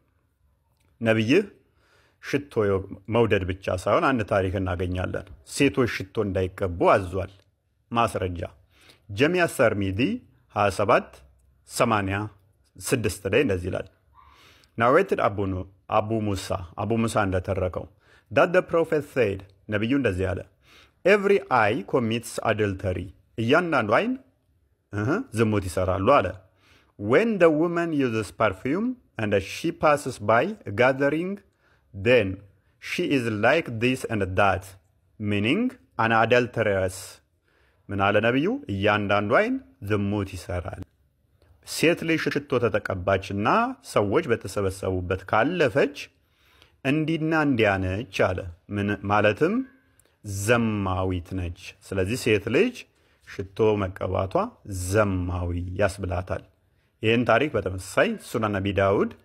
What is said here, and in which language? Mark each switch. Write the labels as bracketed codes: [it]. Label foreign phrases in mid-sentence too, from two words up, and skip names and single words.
[am] ነብይህ ሽቶ መውደድ ብቻ ሳይሆን አንድ ታሪክ እናገኛለን። ሴቶች ሽቶ እንዳይቀቡ አዟል። ማስረጃ ጀሚያ ሰርሚዲ 2786 ላይ እንደዚህ ይላል: ናሬትድ አቡ ሙሳ እንደተረከው [en] that the prophet said, [am] ነብዩ እንደዚህ አለ: [en] every eye commits adultery, [am] እያንዳንዱ አይን ዝሙት ይሰራሉ አለ። [en] when the woman uses perfume and she passes by gathering, then she is like this and that, meaning an adulteress. [am] ምን አለ ነብዩ? እያንዳንዱ አይን ዝሙት ይሰራል። ሴት ልጅ ሽቶ ተተቀባችና ሰዎች በተሰበሰቡበት ካለፈች እንዲና እንዲያነች አለ። ማለትም ዘማዊት ነች። ስለዚህ ሴት ልጅ ሽቶ መቀባቷ ዘማዊ ያስብላታል። ይህን ታሪክ በተመሳሳይ ሱናን ነቢ ዳውድ